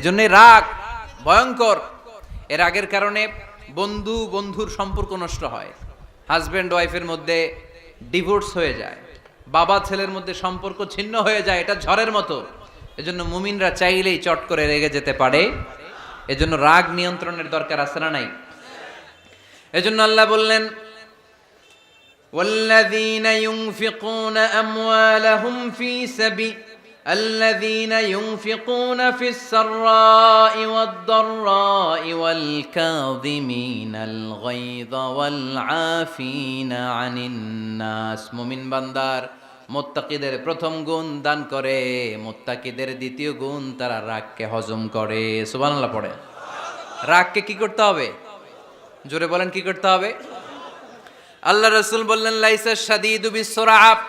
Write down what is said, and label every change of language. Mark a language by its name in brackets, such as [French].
[Bangla] এজন্য রাগ ভয়ঙ্কর। এর রাগের কারণে বন্ধু বন্ধুর সম্পর্ক নষ্ট হয়, হাজবেন্ড ওয়াইফের মধ্যে ডিভোর্স হয়ে যায়, বাবা ছেলের মধ্যে সম্পর্ক ছিন্ন হয়ে যায়। এটা ঝড়ের মতো। এজন্য মুমিনরা চাইলেই চট করে রেগে যেতে পারে। এজন্য রাগ নিয়ন্ত্রণের দরকার আছে না নাই? এজন্য আল্লাহ বললেন [Arabic] والذين ينفقون أموالهم في سبيل الذين ينفقون في السراء والضراء والكاظمين الغيظ والعافين عن الناس। [Bangla] মুমিন বান্দার মুত্তাকিদের প্রথম গুণ দান করে, মুত্তাকিদের দ্বিতীয় গুণ তারা রাগকে হজম করে। সুবহানাল্লাহ পড়ে। রাগকে কি করতে হবে? জোরে বলেন কি করতে হবে? আল্লাহ রাসূল বললেন লাইসা শাদীদু বিসসুরআ,